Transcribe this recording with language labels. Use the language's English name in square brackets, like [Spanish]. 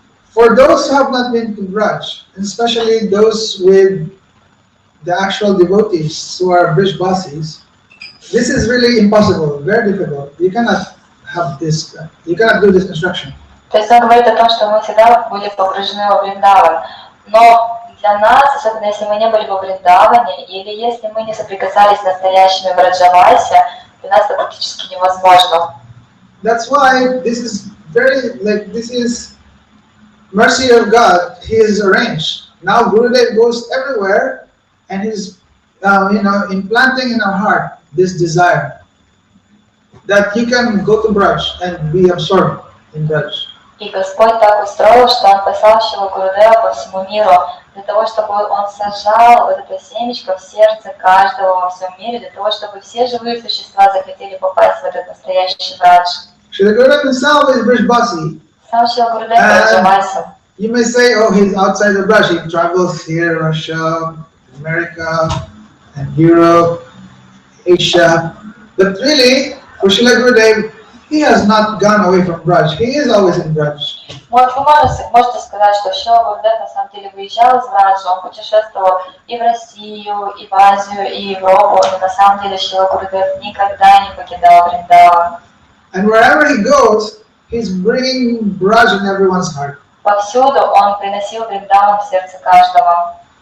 [English] For those who have not been to Braj, especially those with the actual devotees who are Brishbasis, this is really impossible, very difficult. You cannot have this, you cannot do this instruction. [Russian] То есть он говорит о том, что мы всегда были погружены во Вриндаван, но для нас, особенно если мы не были во Вриндаване, или если мы не соприкасались с настоящими Браджаваси, для нас это практически невозможно. [English] That's why this is this is mercy of God. He is arranged. Now Gurudev goes everywhere and he's, implanting in our heart this desire that you can go to Braj and be absorbed in Braj. [Russian] И Господь так устроил, что Он послал Шилу Гурудева по всему миру, для того, чтобы Он сажал вот это семечко в сердце каждого во всем мире, для того, чтобы все живые существа захотели попасть в этот настоящий брадж. [English] Shri Gurudev himself is Brishbasi. [Russian] Сам Шила Гурудев Браджаваси. [English] You may say, oh, he's outside the Braj. He travels here, Russia, America, and Europe, Asia. But really, for Srila Gurudev, he has not gone away from Braj. He is always in Braj. [Russian] Вы можете сказать, что Шила Гурудев на самом деле выезжал из Браджа, он путешествовал и в Россию, и в Азию, и в Европу, но на самом деле Шила Гурудев никогда не покидал Вриндаван. [English] And wherever he goes, he's bringing Braj in everyone's heart. [Russian] Повсюду он приносил Вриндаван в сердце каждого.